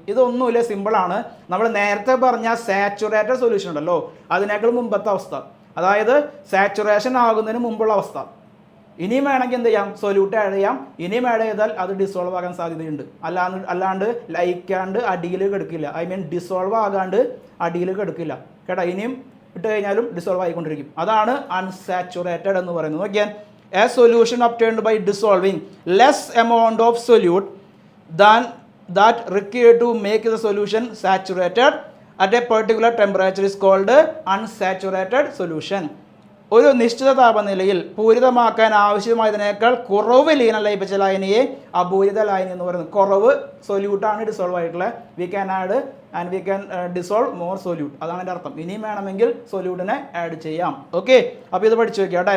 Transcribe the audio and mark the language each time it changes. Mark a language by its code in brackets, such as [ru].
[ml] ഇതൊന്നുമില്ല, സിമ്പിളാണ്. നമ്മൾ നേരത്തെ പറഞ്ഞ സാച്ചുറേറ്റഡ് സൊല്യൂഷൻ ഉണ്ടല്ലോ, അതിനേക്കാൾ മുമ്പത്തെ അവസ്ഥ, അതായത് സാച്ചുറേഷൻ ആകുന്നതിന് മുമ്പുള്ള അവസ്ഥ. ഇനിയും വേണമെങ്കിൽ എന്ത് ചെയ്യാം, സൊല്യൂട്ട് ആഡ് ചെയ്യാം. ഇനിയും ആഡ് ചെയ്താൽ അത് ഡിസോൾവ് ആകാൻ സാധ്യതയുണ്ട്. അല്ലാണ്ട് ലയിക്കാണ്ട് അടിയിൽ കിടക്കില്ല. ഐ മീൻ ഡിസോൾവ് ആകാണ്ട് അടിയിൽ കിടക്കില്ല കേട്ടോ. ഇനിയും ഇട്ട് കഴിഞ്ഞാലും ഡിസോൾവ് ആയിക്കൊണ്ടിരിക്കും. അതാണ് അൺസാച്ചുറേറ്റഡ് എന്ന് പറയുന്നത്. [en] നോക്കിയാൽ a solution obtained by dissolving less amount of solute than that required to make the solution saturated at a particular temperature is called unsaturated solution. [ml] ഒരു നിശ്ചിത താപനിലയിൽ പൂരിതമാക്കാൻ ആവശ്യമായതിനേക്കാൾ കുറവ് ലീനം ലയിപ്പിച്ച ലായനിയെ അപൂരിത ലായനി എന്ന് പറയുന്നത്. കുറവ് സൊല്യൂട്ടാണ് ഡിസോൾവ് ആയിട്ടുള്ളത്. [en] we can add and we can dissolve more solute, [ml] അതാണ് എൻ്റെ അർത്ഥം. ഇനിയും വേണമെങ്കിൽ സൊല്യൂട്ടിനെ ആഡ് ചെയ്യാം. ഓക്കെ, അപ്പോൾ ഇത് പഠിച്ചു വെക്കുക കേട്ടോ.